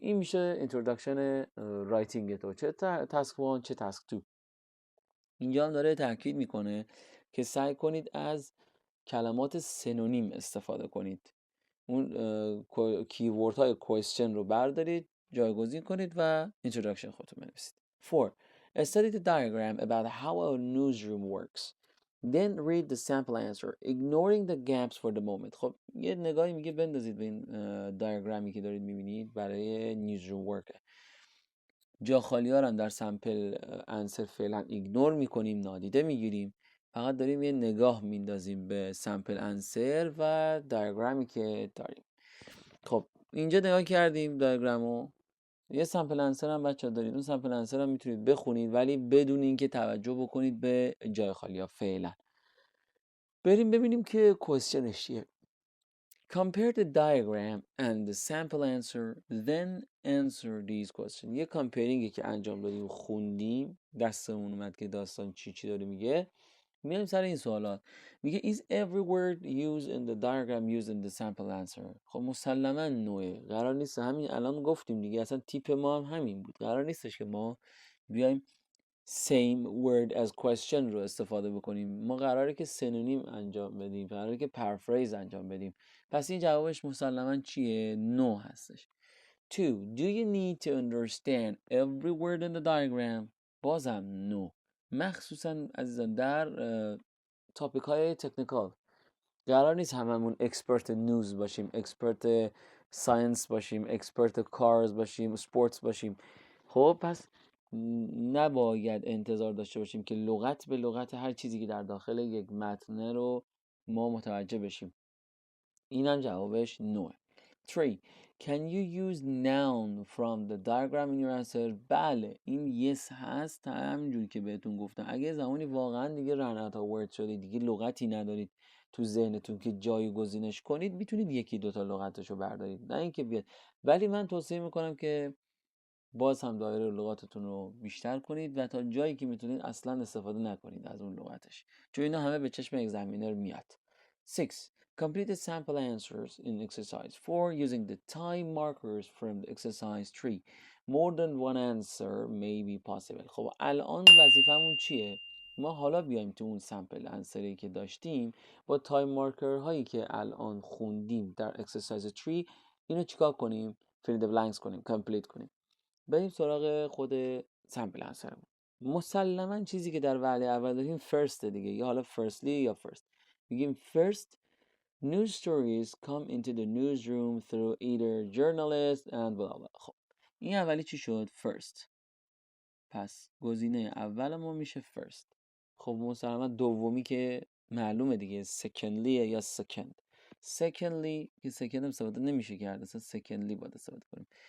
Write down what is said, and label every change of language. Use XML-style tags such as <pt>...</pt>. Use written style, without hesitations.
<fa>این میشه اینتروداکشن رایتینگ تو، چه تاسک 1 چه تاسک 2. اینجا هم داره تاکید میکنه که سعی کنید از کلمات سنونیم استفاده کنید. اون کیورد های کوئسشن رو بردارید، جایگزین کنید و اینتروداکشن خودتون بنویسید. 4.</fa> <en>Study the diagram about how a newsroom works. Then read the sample answer, ignoring the gaps for the moment.</en> <fa>خب یه نگاهی میگه بندازید به این دیاگرامی که دارید میبینید برای نیوزروم ورک. جا خالی ها رو در سامپل انسر فعلا ایگنور میکنیم، نادیده میگیریم، فقط داریم یه نگاه میندازیم به سامپل انسر و دیاگرامی که داریم. خب اینجا نگاه کردیم دیاگرامو، یه سامپل انسر هم بچه‌ها دارید، اون سامپل انسر هم میتونید بخونید ولی بدون اینکه توجه بکنید به جای خالی ها فعلا. بریم ببینیم که کوئسچنش چیه.</fa> <en>Compare the diagram and the sample answer, then answer these questions.</en> <fa>یه کامپیرینگی که انجام دادیم، خوندیم، دستمون اومد که داستان چی داره میگه. میایم سر این سوالات. میگه</fa> <en>is every word used in the diagram used in the sample answer.</en> <fa>خب مسلما نوعه، قرار نیست، همین الان گفتیم دیگه، اصلا تیپ ما هم همین بود، قرار نیستش که ما بیایم</fa> <en>same word as question</en> <fa>رو استفاده بکنیم. ما قراره که سنونیم انجام بدیم، قراره که پرافریز انجام بدیم. پس این جوابش مسلما چیه؟ نو هستش. 2.</fa> <en>Do you need to understand every word in the diagram?</en> <fa>بازم نو. مخصوصا عزیزان در تاپیک های تکنیکال قرار نیست هممون اکسپرت نیوز باشیم، اکسپرت ساینس باشیم، اکسپرت کارز باشیم، سپورتس باشیم. خب پس نباید انتظار داشته باشیم که لغت به لغت هر چیزی که در داخل یک متن رو ما متوجه بشیم. اینم جوابش نوه. 3.</fa> <en>Can you use noun from the diagram in your answer?</en> <fa>بله، این yes هست. همونجوری که بهتون گفتم، اگه زمانی واقعا دیگه</fa> <en>run out of words</en> <fa>شده، دیگه لغتی ندارید تو ذهنتون که جایگزینش کنید، میتونید یکی دوتا لغتشو بردارید، نه اینکه بیاد. ولی من توصیه میکنم که باز هم دایره لغاتتون رو بیشتر کنید و تا جایی که میتونید اصلا استفاده نکنید از اون لغتش، چون اینا همه به چشم اگزامینر میاد. 6.</fa> <en>Complete the sample answers in exercise 4 using the time markers from the exercise 3. More than one answer may be possible.</en> <fa>خب الان وظیفمون چیه؟ ما حالا بیایم تو اون سامپل انسری که داشتیم با تایم مارکر هایی که الان خوندیم در exercise 3 اینو چیکار کنیم؟</fa> <en>fill the blanks</en> <fa>کنیم، کامپلیت کنیم. بریم سراغ خود سامپل انسرمون. مسلما چیزی که در وعده اول داریم فرست دیگه، یا حالا فرستلی یا فرست. میگیم</fa> <en>first news stories come into the newsroom through either journalists and blah blah.</en> <fa>خب این اولی چی شد؟ first. پس گزینه اول ما میشه first. خب مسلما دومی که معلومه دیگه secondly یا second. secondly که second هم استفاده نمیشه کرد، اصلا secondly باید استفاده کنیم.</fa>